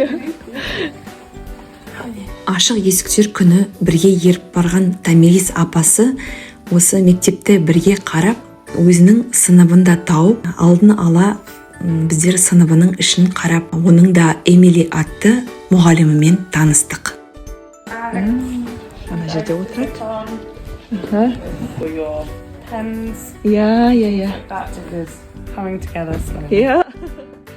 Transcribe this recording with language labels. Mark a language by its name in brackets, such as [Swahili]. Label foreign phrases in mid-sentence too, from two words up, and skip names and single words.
[Kazakh] Ашық есіктер күні бірге еріп барған Тамирис апасы осы мектепті бірге қарап, өзінің сыныбында тауып, алдын ала біздер сыныбының ішін қарап, оның да Эмили атты мұғалімімен таныстық. Ана жерде отырады. [English] for your pens. Yeah. That is coming together slowly. Yeah.